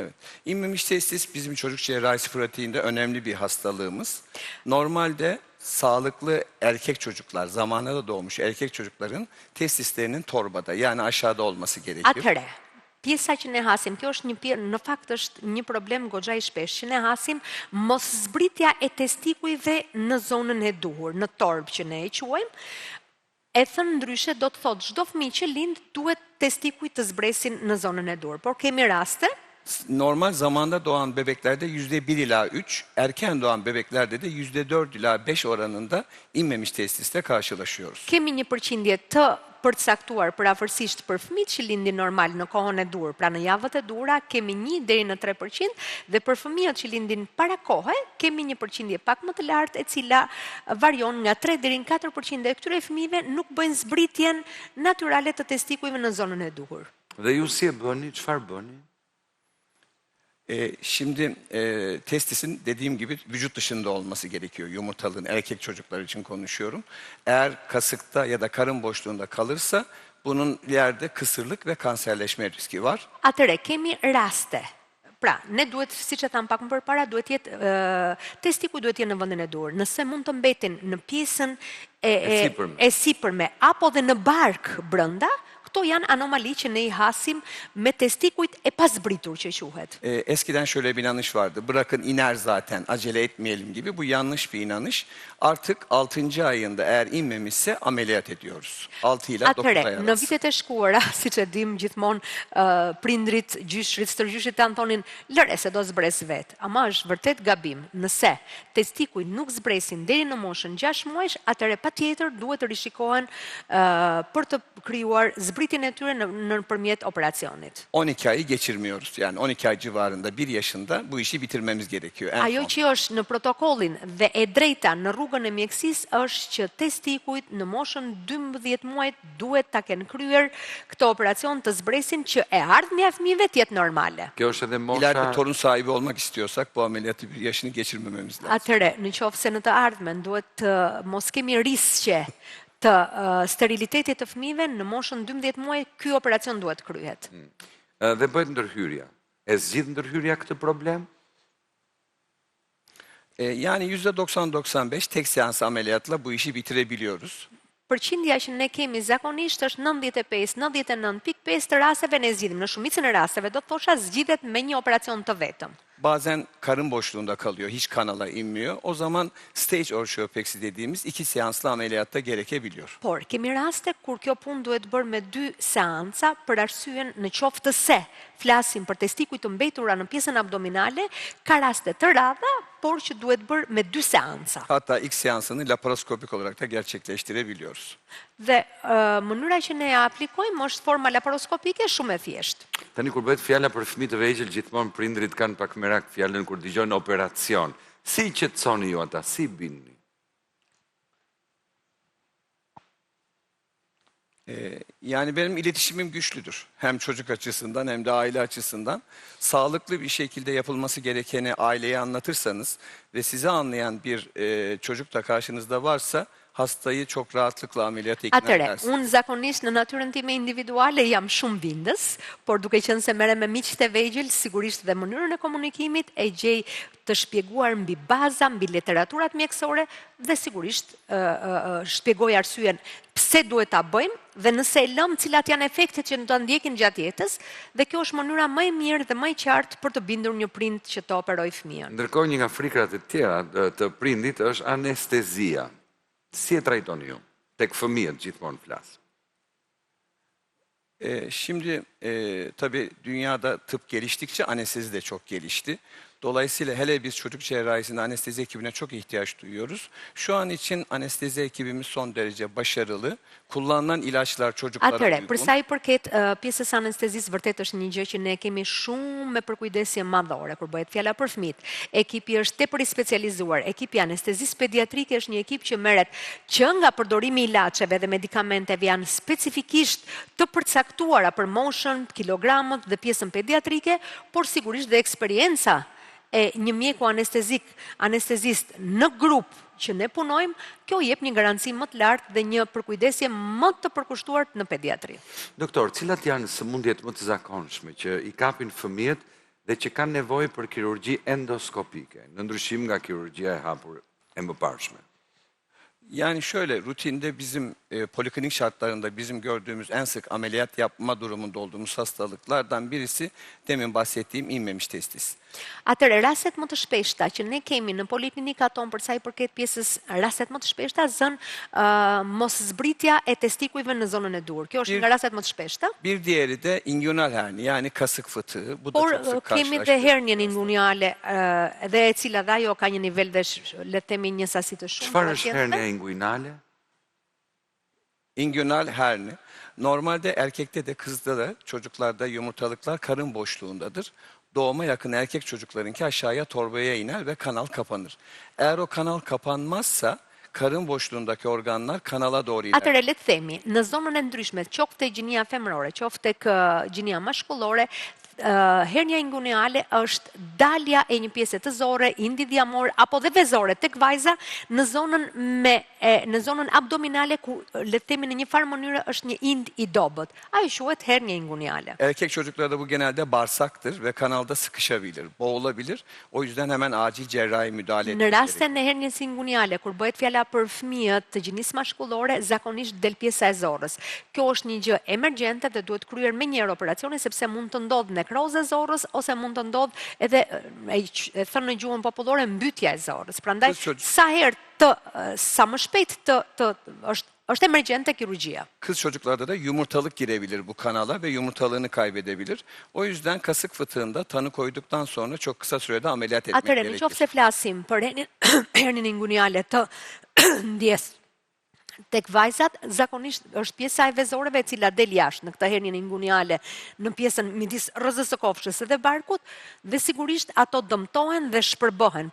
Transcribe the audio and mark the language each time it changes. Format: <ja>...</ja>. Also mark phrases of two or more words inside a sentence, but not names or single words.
<tr>Evet. İmmemiş testis bizim çocuk cerrahisi pratiğinde önemli bir hastalığımız. Normalde sağlıklı erkek çocuklar, zamanında doğmuş erkek çocukların testislerinin torbada yani aşağıda olması gerekiyor.</tr> <sq>Atëre, pjesa që ne hasim, kjo është në fakt është një problem goxha i shpesh, që ne hasim mos zbritja e testikujve në zonën e duhur, në torbë që ne e quajmë. E thënë ndryshe do të thotë çdo fëmijë që lind duhet testikujt të zbresin në zonën e duhur, por kemi raste</sq> <tr>Normal zamanda doğan bebeklerde %1 ila 3, erken doğan bebeklerde de %4 ila 5 oranında inmemiş testisle karşılaşıyoruz.</tr> <sq>kemi një përqindje të përcaktuar përafërsisht për fëmijët që lindin normal në kohën e dur, pra në javët e dura kemi 1 deri në 3% dhe për fëmijët që lindin para kohe kemi një përqindje pak më të lartë e cila varion nga 3 deri në 4% e këtyre fëmijëve nuk bëjnë zbritjen natyrale të testikujve në zonën e duhur. Dhe ju si e bëni, çfarë bëni?</sq> <tr>Şimdi testisin dediğim gibi vücut dışında olması gerekiyor. Yumurtalığın erkek çocuklar için konuşuyorum. Eğer kasıkta ya da karın boşluğunda kalırsa bunun ileride kısırlık ve kanserleşme riski var.</tr> <sq>Atëre, kemi raste. Pra, ne duhet, siç e tham pak më përpara, duhet jetë testikuj duhet jetë në vendin e dur. Nëse mund të mbetin në pjesën e sipërme apo dhe në bark brenda, këto janë anomali që ne i hasim me testikujt e pasbritur që quhet.</sq> <tr>Eskiden şöyle bir inanış vardı. Bırakın iner zaten, acele etmeyelim gibi. Bu yanlış bir inanış. Artık 6. ayında eğer inmemişse ameliyat ediyoruz. 6 ile 9 ay</tr> <sq>Atëre, në</sq> <tr>arası.</tr> <sq>vitet e shkuara, siç e dim gjithmonë, prindrit, gjyshrit, stërgjyshit tanë thonin, lëre se do zbres vet. Ama është vërtet gabim. Nëse testikujt nuk zbresin deri në moshën 6 muajsh, atëre patjetër duhet të rishikohen për të krijuar zbritjen e tyre nëpërmjet operacionit.</sq> <tr>12 ayı geçirmiyoruz. Yani 12 ay civarında 1 yaşında bu işi bitirmemiz gerekiyor. En</tr> <sq>Ajo</sq> <tr>son.</tr> <sq>që është në protokollin dhe e drejta në rrugën e mjekësisë është që testikujt në moshën 12 muajt duhet ta kenë kryer këtë operacion të zbresin që e ardhmja e fëmijëve të jetë normale. Kjo është edhe</sq> <tr>İleride</tr> <sq>mosha...</sq> <tr>torun sahibi olmak istiyorsak bu ameliyatı bir yaşını geçirmememiz lazım.</tr> <sq>Atëre, në qoftë se në të ardhmen duhet të mos kemi risqe të sterilitetit të fëmijëve në moshën 12 muaj, ky operacion duhet kryhet. Dhe bëhet ndërhyrja. E zgjidh ndërhyrja këtë problem?</sq> <tr>Yani %90-95 tek seans ameliyatla bu işi bitirebiliyoruz.</tr> <sq>Përqindja që ne kemi zakonisht është 95-99.5 të rasteve ne zgjidhim. Në shumicën e rasteve do të thosha zgjidhet me një operacion të vetëm.</sq> <tr>Bazen karın boşluğunda kalıyor, hiç kanala inmiyor. O zaman stage orşeopeksi dediğimiz 2 seanslı ameliyatta gerekebiliyor.</tr> <sq>Por, kemi raste kur kjo punë duhet bërë me 2 seanca për arsyen në qoftë se flasim për testikujt të mbetura në pjesën abdominale, ka raste të radha, por që duhet bërë me 2 seanca.</sq> <tr>Hatta ilk seansını laparoskopik olarak da gerçekleştirebiliyoruz.</tr> <sq>Dhe mënyra që ne ja aplikojmë është forma laparoskopike shumë e thjeshtë. Tani kur bëhet fjala për fëmijë të vegjël, gjithmonë prindrit kanë pak merak fjalën kur dëgjojnë operacion. Si qetësoni ju ata, si bini?</sq> <tr>Yani benim iletişimim güçlüdür. Hem çocuk açısından hem de aile açısından. Sağlıklı bir şekilde yapılması gerekeni aileye anlatırsanız ve sizi anlayan bir çocuk da karşınızda varsa hastayı çok rahatlıkla ameliyata ikna</tr> <sq>Atëre,</sq> <tr>edersiniz.</tr> <sq>unë zakonisht në natyrën time individuale jam shumë bindës, por duke qenë se merrem me miqtë e vegjël, sigurisht dhe mënyrën e komunikimit e gjej të shpjeguar mbi baza, mbi literaturat mjekësore dhe sigurisht shpjegoj arsyen pse duhet ta bëjmë dhe nëse e lëm cilat janë efektet që do ndjekin gjatë jetës, dhe kjo është mënyra më e mirë dhe më e qartë për të bindur një prind që të operoj fëmijën. Ndërkohë një nga frikrat e tjera të prindit është anestezia. Si e trajtoni ju? Tek fëmijët gjithmonë flas.</sq> <tr>Şimdi tabii dünyada tıp geliştikçe anestezi de çok gelişti. Dolayısıyla hele biz çocuk cerrahisinde anestezi ekibine çok ihtiyaç duyuyoruz. Şu an için anestezi ekibimiz son derece başarılı. Kullanılan ilaçlar çocuklara</tr> <sq>Atëre,</sq> <tr>uygun.</tr> <sq>për sa i përket pjesës anestezisë, vërtet është një gjë që ne kemi shumë me përkujdesje madhore kur bëhet fjala për fëmijët. Ekipi është tepër i specializuar. Ekipi anestezisë pediatrike është një ekip që merret që nga përdorimi i ilaçeve dhe medikamenteve janë specifikisht të përcaktuara për moshën, kilogramët dhe pjesën pediatrike, por sigurisht dhe eksperienca e një mjeku anestezist në grup që ne punojmë, kjo jep një garanci më të lartë dhe një përkujdesje më të përkushtuar në pediatri. Doktor, cilat janë sëmundjet më të zakonshme që i kapin fëmijët dhe që kanë nevojë për kirurgji endoskopike, në ndryshim nga kirurgjia e hapur e mëparshme?</sq> <tr>Yani şöyle, rutinde bizim poliklinik şartlarında bizim gördüğümüz en sık ameliyat yapma durumunda olduğumuz hastalıklardan birisi demin bahsettiğim inmemiş testis.</tr> <sq>Atëre, rastet më të shpeshta që ne kemi në poliklinikat tonë për sa i përket pjesës rastet më të shpeshta zën mos zbritja e testikujve në zonën e dur. Kjo është nga rastet më të shpeshta.</sq> <tr>Bir diğeri de</tr> <en>inguinal hernia</en> <tr>yani kasık fıtığı. Bu da</tr> <sq>Por</sq> <tr>çok sık</tr> <sq>kemi dhe</sq> <tr>karşılaştığımız.</tr> <sq>hernjen inguinale dhe e cila dhe ajo ka një nivel dhe le të themi një sasi të shumë. Çfarë është hernia inguinale?</sq> <en>Inguinal hernia.</en> <tr>Normalde erkekte de kızda da çocuklarda yumurtalıklar karın boşluğundadır. Doğuma yakın erkek çocuklarınki aşağıya torbaya iner ve kanal kapanır. Eğer o kanal kapanmazsa karın boşluğundaki organlar kanala doğru iler.</tr> <sq>Atëre, le të themi, në zonën e ndryshme, qoftë gjinia femërore, qoftë gjinia mashkullore, hernia inguinale është dalja e një pjese të zore, indidhiamore apo dhe vezore tek vajza në zonën abdominale ku le të themi në një farë mënyrë është një ind i dobët. Ajo quhet hernia inguinale.</sq> <tr>Erkek çocuklarda bu genelde bağırsaktır ve kanalda sıkışabilir, boğulabilir. O yüzden hemen acil cerrahi müdahale</tr> <sq>Në</sq> <tr>etmek</tr> <sq>rastin e hernies inguinale, kur bëhet fjala për fëmijët të gjinisë mashkullore, zakonisht del pjesa e zorrës. Kjo është një gjë emergjente dhe duhet kryer menjëherë operacioni sepse mund të ndodhë nekroza e zorrës ose mund të ndodhë edhe e thënë në gjuhën popullore mbytja e zorrës. Prandaj sa më shpejt është emergjente kirurgjia.</sq> <tr>Kız çocuklarda da yumurtalık girebilir bu kanala ve yumurtalığını kaybedebilir. O yüzden kasık fıtığında tanı koyduktan sonra çok kısa sürede ameliyat etmek</tr> <sq>Atëre,</sq> <tr>gerekir.</tr> <sq>nëse flasim për hernin inguinale të ndjes tek vajzat, zakonisht është pjesa e vezoreve e cila del jashtë në këtë hernin inguinale në pjesën midis rrëzës së kofshës dhe barkut dhe sigurisht ato dëmtohen dhe shpërbohen.</sq>